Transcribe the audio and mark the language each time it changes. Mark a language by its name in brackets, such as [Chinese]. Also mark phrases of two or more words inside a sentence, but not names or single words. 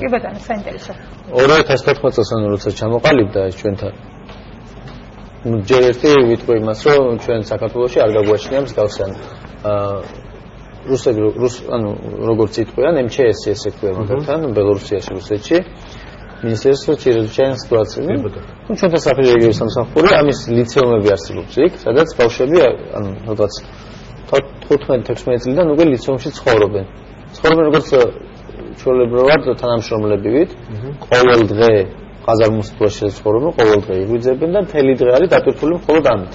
[Georgian] კი ბატონო, საინტერესო. 2014 წელს ანუ როცა ჩამოყალიბდა ეს ჩვენთან. ჯერ ერთი ვიტყვი იმას, რომ ჩვენ საქართველოში არ გაგვაჩნია მსგავსანი. რუსები ანუ როგორც იტყვიან, MЧS ესე ქვია მაგალითად, ბელორუსიაში, რუსეთში. [Russian] Министерство чрезвычайных ситуаций. Ну, что-то [Georgian] საფრთხე რეგიონის სამსახური, ამის ლიცეუმები არსებობს იქ, სადაც ბავშვები, ანუ როდესაც 15-16 წლიდან უკვე ლიცეუმში ცხოვრობენ. ცხოვრობენ როგორც ჩვეულებრივად თანამშრომლებივით, ყოველ დღე ყაზარმუსტიაში ცხოვრობენ, ყოველ დღე იღვიძებენ და მთელი დღე არის დატვირთული მხოლოდ ამით.